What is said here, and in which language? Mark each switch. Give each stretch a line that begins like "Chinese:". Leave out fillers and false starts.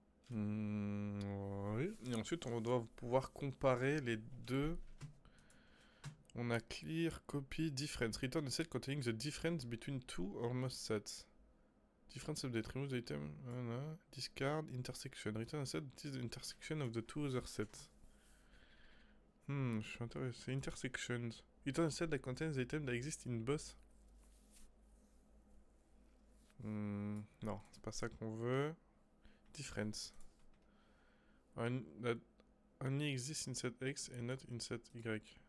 French: Oui. Et ensuite, on doit pouvoir comparer les deux. On a
English: clear, copy, difference. Return a set containing the difference between two or most sets. Difference update, remove the item, discard, intersection. Return a set that is the intersection of the two other sets.
French: Je suis intéressé.
English: Intersections. Return a set that contains the item that exists in both.
French: Non, c'est pas ça qu'on veut.
English: Difference. That only exists in set X and not in set Y.